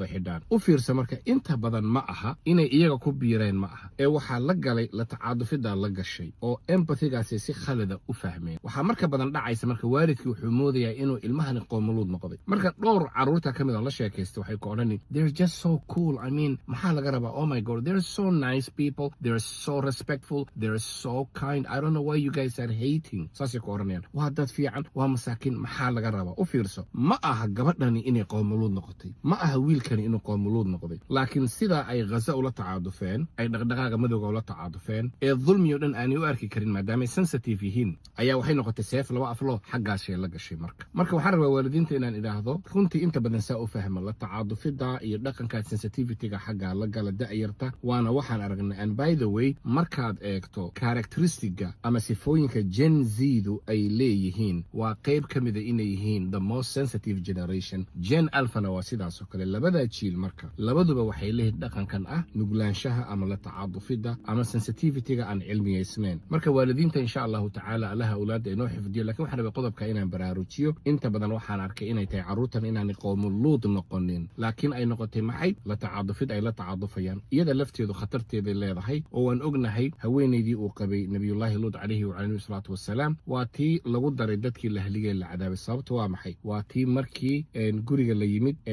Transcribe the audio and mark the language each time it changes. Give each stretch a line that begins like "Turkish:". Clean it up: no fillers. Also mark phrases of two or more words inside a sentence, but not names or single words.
Somali: xidhaan u fiirsa marka inta badan ma aha inay iyaga ku biireen ma aha ee waxa la galay la tacaadufida la gashay oo empathy-gaasi si khalada u fahmeen waxa marka badan dhacaysa marka waalidkii wuxuu moodayaa inuu ilmahan qoomuluud noqday marka dhowr caruurta kamid ah la sheekaysto waxay ku oranayaan
English: they're just so cool I mean
Somali: maxaa laga rabaa
English: oh my god they're so nice people they're so respectful they're so kind I don't know why you guys are hating
Somali: saasi ku oranayaan waa dad fiican waa masaakiin maxaa laga rabaa u fiirso ma aha gabadhani inay qoomuluud noqotay ma aha wiilkani inuu qoomuluud noqday laakiin sida ay Gaza ula tacaadufeen ay dhaqdhaqaaqa madowga ula tacaadufeen ee dulmiyo dhan aan u arki karin maadaama sensitive yihiin ayaa waxay noqotay seef laba aflo xaggaas la gashay marka waxaan rabaa waalidiinta inaan idhaahdo runtii inta badan saa u fahmo la tacaadufida iyo dhaqanka sensitivity-ga xagga la gala da'yarta waana waxaan aragnay and by the way markaad eegto characteristic-ga ama sifooyinka Gen Z-du ay leeyihiin waa qayb kamid ah inay yihiin
English: the most sensitive generation
Somali: Gen Alpha-na waa sidaas oo kale labada jiil marka labaduba waxay leeyihiin dhaqankan ah nuglaanshaha ama la tacaadufida ama sensitivity-ga aan cilmiyeysnayn marka waalidiinta
Arabic: إن شاء الله تعالى
Somali: allaha awlaada inoo xifdiyo laakiin waxaan rabaa qodobka inaan baraarujiyo inta badan waxaan arkay inay tahay caruurtan inaan qoomuluud noqonin laakiin ay noqotay maxay la tacaadufid ay la tacaadufayaan iyada lafteedu khatarteeda leedahay oo waan ognahay haweeneydii uu qabay
Arabic: نبي الله لوط عليه وعليه الصلاة والسلام
Somali: waa tii lagu daray dadkii la haligay la cadaabay sababta waa maxay waa tii markii guriga la yimid